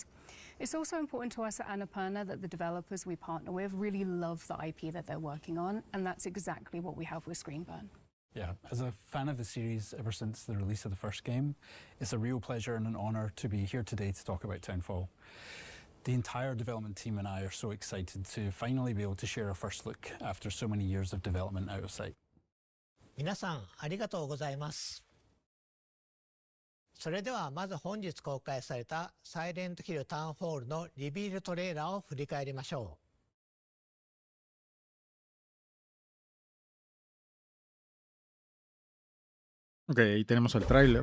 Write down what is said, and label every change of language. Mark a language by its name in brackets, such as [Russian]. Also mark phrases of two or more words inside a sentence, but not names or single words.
[English] It's also important to us at Annapurna that the developers we partner with really love the IP that they're working on, and that's exactly what we have with Screenburn. Yeah, as a fan of the series ever since the release of the first game, it's a real pleasure and an honour to be here today to talk about Townfall. The entire development team and I are so excited to finally be able to share our first look after so many years of development out of sight. [Japanese] 皆さんありがとうございます。それではまず本日公開されたサイレントヒルタウンホールのリビールトレーラーを振り返りましょ [Spanish] Ok, ahí tenemos el tráiler.